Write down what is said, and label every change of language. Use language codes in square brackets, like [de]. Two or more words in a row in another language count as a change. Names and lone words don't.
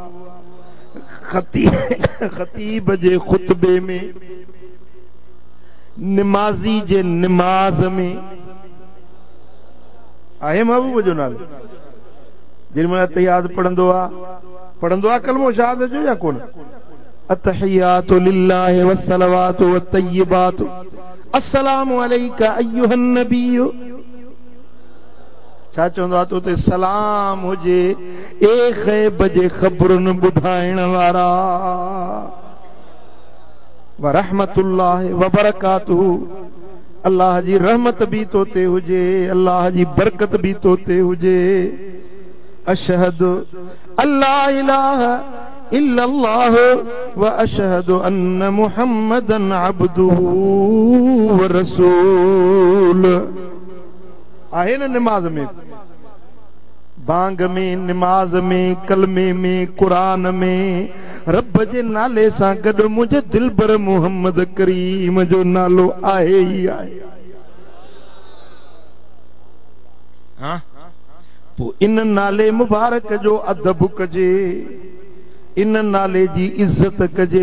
[sd] खतीब जे खुतबे में, निमाज़ी जे निमाज में आहे महबूब जो नालो। जेमल तहियात पढ़ंदो आ कलमो शहादत जो या कोन? [ar] التحيات لله والصلوات والطيبات السلام عليك أيها النبي. [sd] छा चवंदो आहे? तो ते सलाम हुजे ए ग़ैब जे ख़बरुनि ॿुधाइण वारा, [ar] ورحمة الله وبركاته, [sd] अल्लाह जी रहमत भी तो ते हुजे, अल्लाह जी बरकत भी तो ते हुजे। [ar] أشهد أن لا إله إلا الله وأشهد أن محمدا عبده ورسول. [sd] आहे न निमाज में, बांग में, निमाज में, कलमे में, कुरान में रब जे नाले सां गॾु मुझे दिलबर मुहम्मद करीम जो नालो आहे ही आहे। हाँ, पो इन नाले मुबारक जो अदब कजे, इन नाले जी इज्जत कजे।